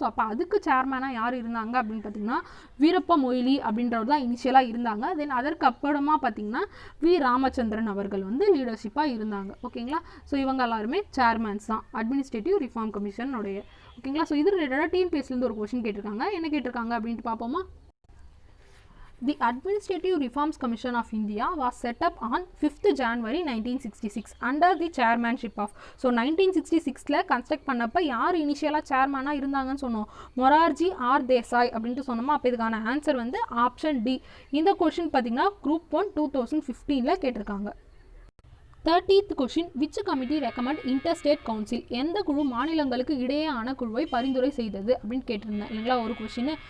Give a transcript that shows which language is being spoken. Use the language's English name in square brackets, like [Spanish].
[Tamil] So அப்போ அதுக்கு சேர்மனாக யார் இருந்தாங்க அப்படின்னு பார்த்தீங்கன்னா வீரப்ப மொய்லி அப்படின்றவர் தான் இனிஷியலாக இருந்தாங்க. தென் அதற்கு அப்புறமா பார்த்தீங்கன்னா வி ராமச்சந்திரன் அவர்கள் வந்து லீடர்ஷிப்பாக இருந்தாங்க. ஓகேங்களா. ஸோ இவங்க எல்லாருமே சேர்மன்ஸ் தான் அட்மினிஸ்ட்ரேட்டிவ் ரிஃபார்ம் கமிஷனுடைய. ஓகேங்களா. ஸோ இது ரிலேட்டடாக டிஎன்பிஎஸ்சிலேருந்து ஒரு கொஸ்டின் கேட்டிருக்காங்க. என்ன கேட்டிருக்காங்க அப்படின்ட்டு பார்ப்போமா. [English] The Administrative Reforms Commission of India was set up on 5th January 1966 under the chairmanship of. [Tamil] So 1966 construct பண்ணப்போ யார் இனிஷியலாக சேர்மனாக இருந்தாங்கன்னு சொன்னோம், மொரார்ஜி ஆர் தேசாய் அப்படின்ட்டு சொன்னோமா. அப்போ இதுக்கான ஆன்சர் வந்து ஆப்ஷன் டி. இந்த கொஷின் பார்த்தீங்கன்னா குரூப் 1 2015 கேட்டிருக்காங்க. 30th question, [English] which committee recommend interstate council, [Tamil] எந்த குழு மாநிலங்களுக்கு இடையேயான குழுவை பரிந்துரை செய்தது அப்படின்னு கேட்டிருந்தேன் இல்லைங்களா ஒரு கொஷின்.